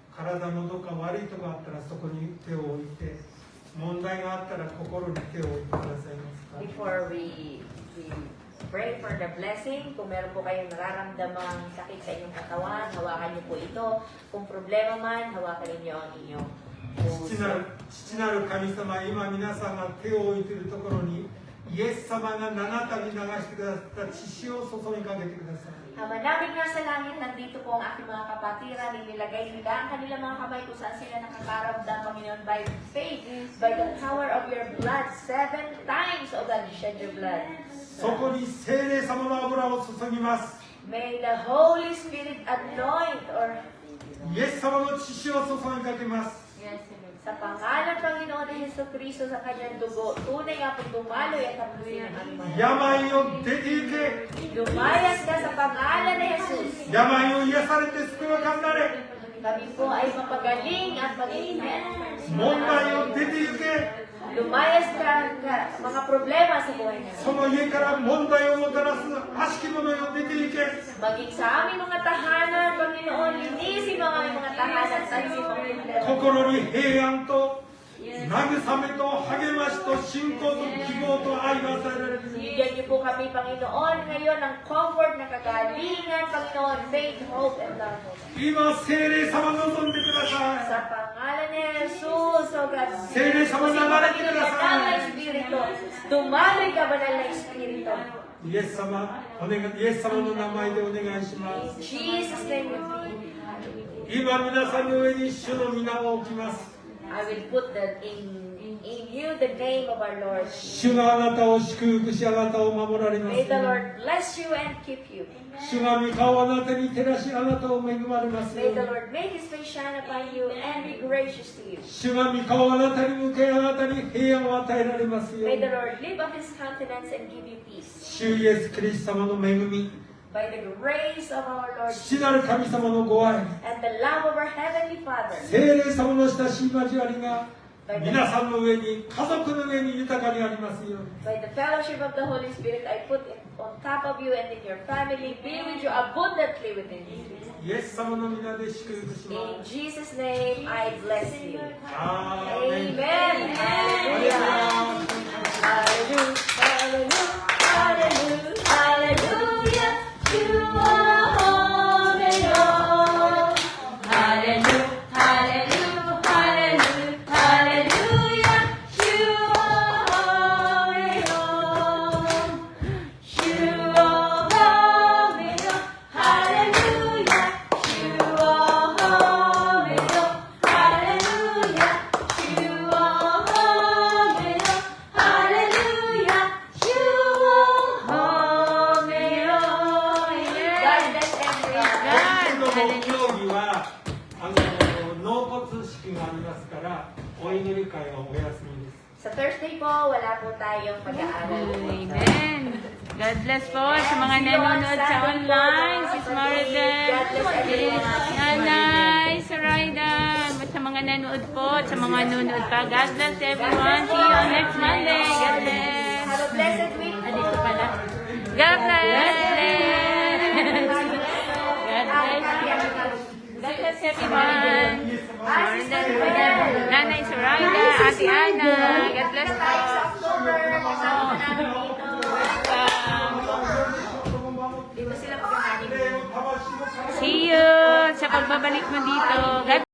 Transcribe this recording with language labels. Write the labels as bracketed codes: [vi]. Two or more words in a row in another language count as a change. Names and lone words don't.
[ja] 体のどっか悪いとこあったらそこに手を置いて、問題があったら心に手を置いてくださいますか。 [en] Before we pray for the blessing, [tl] kung meron po kayong nararamdamang sakit sa inyong katawan, hawakan niyo po ito. Kung problema man, hawakan niyo ang inyong [ja] 父なる神様、今皆さんが手を置いているところに、イエス様が七度に流してくださった血潮を注ぎかけてください。 [tl] Ama namin nga sa langit, nandito po ang aking mga kapatiran, inilagay nila ang kanilang mga kamay kung saan sila nakakaramdam, Panginoon, [en] by faith, by the power of your blood. 7 times, O God, you shed your blood. [ja] そこに聖霊様の油を注ぎます。 [en] May the Holy Spirit anoint or [ja] イエス様の血潮を注ぎかけます。 [tl] sa pangalan ng Panginoon ni Hesus Kristo sa kanyang dugo, tunay nga pong dumaloy at haplusin ang aming mga [ja] 病を出て行け。 [tl] lumayas ka sa pangalan ni Jesus. [ja] 病を癒されて救いを感なれ。 [tl] Kami po ay mapagaling at mag-iingat. [ja] 問題を出て行け。 [tl] Lumayas ka sa mga problema sa buhay namin. [ja] その家から問題をもたらす悪しき者よ出て行け。 [tl] Maging sa aming mga tahanan, Panginoon, linisin mo ang aming mga tahanan, talisin mo ang aming problema. [ja] 心に平安と慰めと励ましと信仰と希望と愛が与えられる。 [tl] Bigyan niyo po kami, Panginoon, ngayon ng comfort, ng kagalingan, Panginoon, [en] faith, hope, and love. [ja] 今聖霊様望んでくださ [tl] Sa pangalan ni Jesus, [en] O God, [ja] 聖霊様流れてください。 [tl] banal na Espiritu, dumaloy ka, banal na Espiritu. [ja] い。イエス様、イエス様の名前でお願いしま [en] In [ja] す。 [en] Jesus' name we pray. [ja] 今皆さんの上に主の皆を置きます。 [en] I will put in you the name of our Lord. [ja] 主があなたを祝福し、あなたを守られます [en] May the [ja] ように。 [en] Lord bless you and keep you. [ja] 主が御顔をあなたに照らし、あなたを恵まれますよ [en] May [ja] う [en] the [ja] に。 [en] Lord make His face shine upon you and be gracious to you. [ja] 主が御顔をあなたに向け、あなたに平安を与えられますよう [en] May [ja] に [en] the。Lord lift up His countenance and give you peace. [ja] 主イエス・キリスト様の恵み、 [en] By the grace of our Lord [ja] 父なる神様のご愛、 [en] and the love of our Heavenly Father. [ja] 聖霊様の親しい交わりが皆さんの上に、家族の上に豊かにありますように。 [en] By the fellowship of the Holy Spirit, I put it on top of you and in your family. Be with you abundantly within you. [ja] イエス様の皆で祝福し [en] In [ja] ます。 [en] Jesus' name, I bless you. [ja] アーメン。 [en] Amen. Hallelujah. Hallelujah. Hallelujah. Hallelujah. You are holy, Lord. Hallelujah. Hallelujah. Hallelujah. Hallelujah. You are holy, Lord. You are holy, Lord. Hallelujah. You are holy, Lord. Hallelujah. You are holy, Lord. Hallelujah. You are holy, Lord. God bless everyone. [ja] 今日の木曜日は納骨式がありますから、お祈り会はお休みです。 [tl] Sa Thursday po, wala po tayong pag-aaral. [en] Amen. God bless [tl] po sa mga nanonood sa online. Sis Mariden, Nanay, Sarayda, sa mga nanonood po, sa mga nanonood pa. [en] God bless everyone. See you next Monday. God bless. Have a blessed week po. [tl] Dito pala. [en] God bless. God bless. God bless everyone. [tl] Nanay Sarayda, Ate Ana. [en] God bless [tl] po. Sa October, kasama namin dito. Dito sila pagkakanin. [en] See you [tl] sa pagbabalik mo dito. God